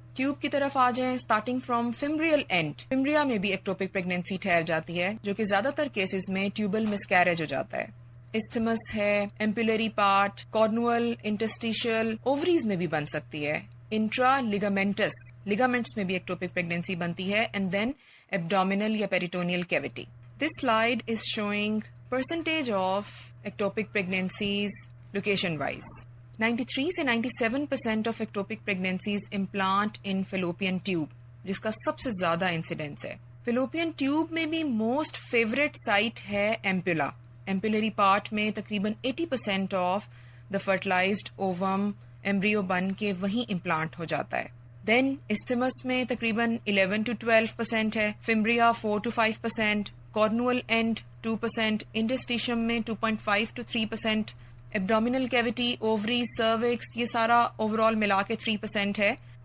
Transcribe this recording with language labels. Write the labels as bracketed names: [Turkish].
[Hindi] Tube की तरफ आ जाएं, स्टार्टिंग फ्रॉम फिम्ब्रियल एंड, फिम्ब्रिया में भी एक्टोपिक प्रेगनेंसी ठहर जाती है, जो कि ज्यादातर केसेस में ट्यूबल मिसकैरेज हो जाता है. इस्थमस है, ampullary part, cornual, interstitial, ovaries में भी बन सकती है. इंट्रा लिगामेंटस, लिगामेंट्स में भी एक्टोपिक प्रेगनेंसी बनती है. एंड देन एब्डोमिनल या peritoneal cavity. [English] This slide is showing percentage of ectopic pregnancies location wise. 93 से 97% of ectopic pregnancies implant in fallopian tube, [Hindi] जिसका सबसे ज्यादा इंसिडेंस है. fallopian tube में भी मोस्ट फेवरेट साइट है एम्पुला. एम्पुलरी पार्ट में तकरीबन 80% of the fertilised ovum embryo बन के वहीं इम्प्लांट हो जाता है. देन इस्थमस में तकरीबन 11 to 12% है. Fimbria 4 to 5%, cornual and 2%, interstitium में 2.5 to 3%, abdominal cavity, ovary, cervix, ये सारा ओवरऑल मिला के 3% है.